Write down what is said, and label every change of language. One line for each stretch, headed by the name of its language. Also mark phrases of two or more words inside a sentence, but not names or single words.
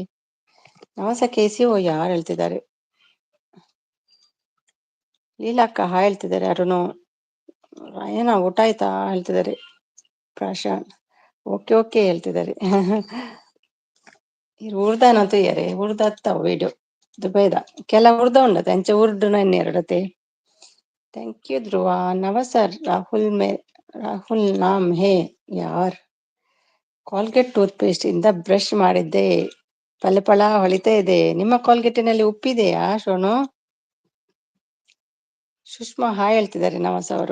Kannada: ನಮಸ ಕೇಸಿ ಓ ಯಾರು ಹೇಳ್ತಿದ್ದಾರೆ. ಲೀಲಾಕ್ಕ ಹಾಯ್ ಹೇಳ್ತಿದ್ದಾರೆ. ಅರುಣು ರಾಯಣ್ಣ ಊಟ ಆಯ್ತಾ ಹೇಳ್ತಿದ್ದಾರೆ. ಪ್ರಶಾಂತ್ ಓಕೆ ಓಕೆ ಹೇಳ್ತಿದ್ದಾರೆ.
Tulu: ಊರ್ದಾನಂತೂ ಯಾರೇ ಊರ್ದತ್ತಾವ ವಿಡಿಯೋ ದುಬೈದ ಕೆಲ ಊರ್ದ ಉಂಡತೆ ಅಂಚೆ ಊರ್ದು ಎರಡತೆ.
English: thank you
Hindi: ಧ್ರುವ. नमस्सर राहुल मैं राहुल नाम है यार.
Kannada: ಕಾಲ್ಗೇಟ್
English: tooth paste
Kannada: ಇಂದ ಬ್ರಷ್ ಮಾಡಿದ್ದೆ, ಫಳ ಹೊಳಿತಾ ಇದೆ. ನಿಮ್ಮ ಕಾಲ್ಗೇಟಿನಲ್ಲಿ ಉಪ್ಪಿದೆಯಾ ಶೋನು? ಸುಷ್ಮಾ ಹಾಯ್ ಹೇಳ್ತಿದ್ದಾರೆ ನಮಸ್ ಅವರು.